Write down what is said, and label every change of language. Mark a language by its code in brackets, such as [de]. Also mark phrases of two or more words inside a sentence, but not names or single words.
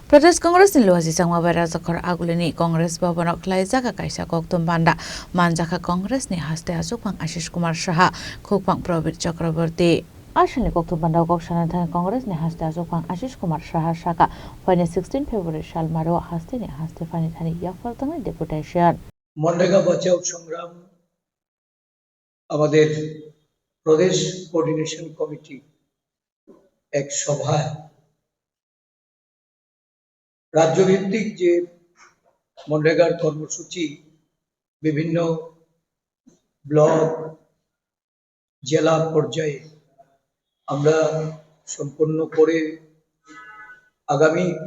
[trp] Pradesh Congress ni luasi sangma bara zakar agulini Congress Bhavanok Klaijaka kaisa koktum banda manjaka Congress ni haste asukpang Ashish Kumar Saha khokpang Probit Chakraborty Ashani koktum banda kokshana Congress ni haste asukpang Ashish Kumar Saha Shaka Fine 16 February Shalmaro haste ni haste Fani Thani Yafartang deputation [bn] মনরেগা বাঁচাও সংগ্রাম আমাদের প্রদেশ কোঅর্ডিনেশন কমিটি এক সভায় রাজ্যভিত্তিক যে মনরেগার কর্মসূচি বিভিন্ন ব্লক জেলা পর্যায়ে আমরা সম্পন্ন করে আগামী